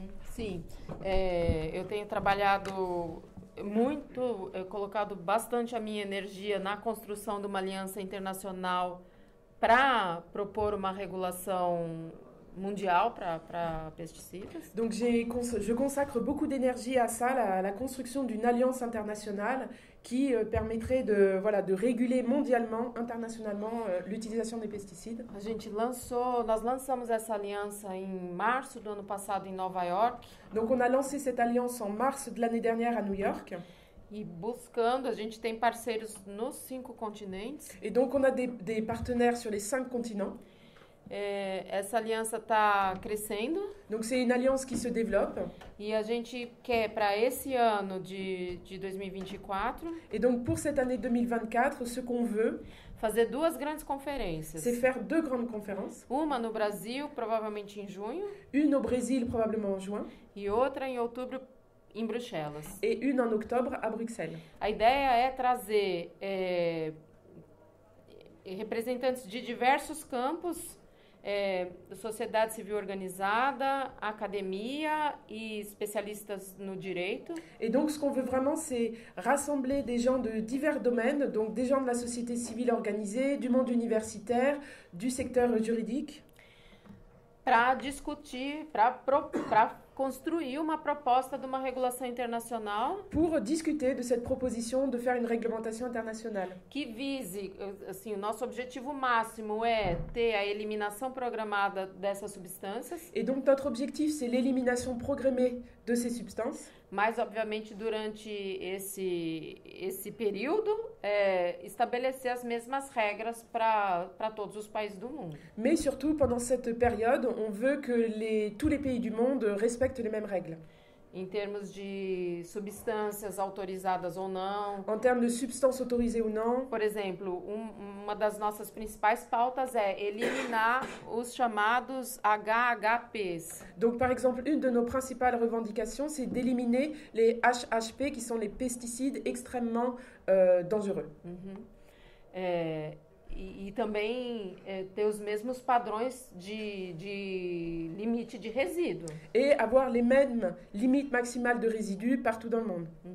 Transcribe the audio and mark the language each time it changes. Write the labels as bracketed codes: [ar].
[pt] Sim, eu tenho trabalhado muito, colocado bastante a minha energia na construção de uma aliança internacional para propor uma regulação mondial para pesticidas. [fr] Donc je consacre beaucoup d'énergie à ça, la construction d'une alliance internationale qui permettrait de réguler mondialement, internationalement, l'utilisation des pesticides. [pt] Nós lançamos essa aliança em março do ano passado em Nova York. [fr] Donc on a lancé cette alliance en mars de l'année dernière à New York. [pt] E buscando, a gente tem parceiros nos 5 continentes. [fr] Et donc on a des partenaires sur les 5 continents. [pt] Essa aliança está crescendo. [fr] Donc c'est une alliance qui se développe. [pt] E a gente quer para esse ano de 2024. [fr] Et donc pour cette année 2024, ce qu'on veut, [pt] fazer 2 grandes conferências. [fr] C'est faire 2 grandes conférences. [pt] Uma no Brasil, provavelmente em junho. [fr] Une au Brésil, probablement en juin. [pt] E outra em outubro em Bruxelas. [fr] Et une en octobre à Bruxelles. [pt] A ideia é trazer representantes de diversos campos, sociedade civil organizada, academia e especialistas no direito. [fr] Et donc ce qu'on veut vraiment, c'est rassembler des gens de divers domaines, donc des gens de la société civile organisée, du monde universitaire, du secteur juridique. [pt] Para discutir, para construir uma proposta de uma regulação internacional. [fr] Pour discuter de cette proposition de faire une réglementation internationale. [pt] Que vise, assim, o nosso objetivo máximo é ter a eliminação programada dessas substâncias. [fr] Et donc notre objectif, c'est l'élimination programmée de ces substances. [pt] Mas, obviamente, durante esse período, estabelecer as mesmas regras para todos os países do mundo. [fr] Mais surtout, pendant cette période, on veut que tous les pays du monde respectent les mêmes règles. [pt] Em termos de substâncias autorizadas ou não. [fr] En termes de substances autorisées ou non. [pt] Por exemplo, uma das nossas principais pautas é eliminar os chamados HHPs. [fr] Donc, par exemple, une de nos principales revendications, c'est d'éliminer les HHP, qui sont les pesticides extrêmement dangereux. [pt] E também ter os mesmos padrões de limite de resíduo. [fr] Et avoir les mêmes limites maximales de résidus partout dans le monde.